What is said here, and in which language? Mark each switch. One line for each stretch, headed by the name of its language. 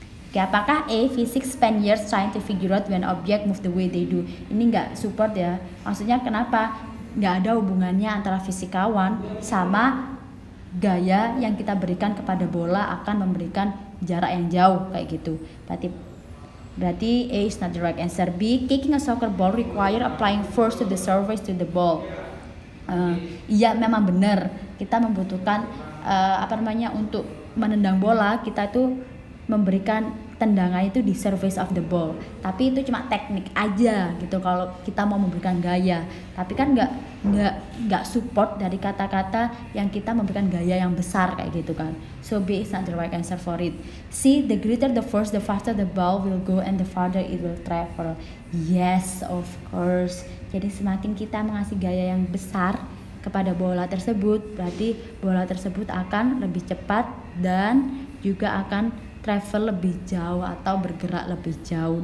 English: Oke,
Indonesian: apakah
English: A, physics spend years trying to figure out when object move the way they do?
Indonesian: Ini nggak support ya, maksudnya kenapa? Nggak ada hubungannya antara fisikawan sama gaya yang kita berikan kepada bola akan memberikan jarak yang jauh kayak gitu. Berarti
English: A is not the right answer. B, kicking a soccer ball require applying force to the surface to the ball.
Indonesian: Iya memang benar, kita membutuhkan untuk menendang bola, kita tuh memberikan tendangan itu di
English: surface of the ball,
Indonesian: tapi itu cuma teknik aja gitu kalau kita mau memberikan gaya, tapi kan nggak support dari kata-kata yang kita memberikan gaya yang besar kayak gitu kan.
English: So B is not the right answer for it. C, the greater the force, the faster the ball will go and the farther it will travel. Yes, of course.
Indonesian: Jadi semakin kita mengasih gaya yang besar kepada bola tersebut, berarti bola tersebut akan lebih cepat dan juga akan travel lebih jauh atau bergerak lebih jauh.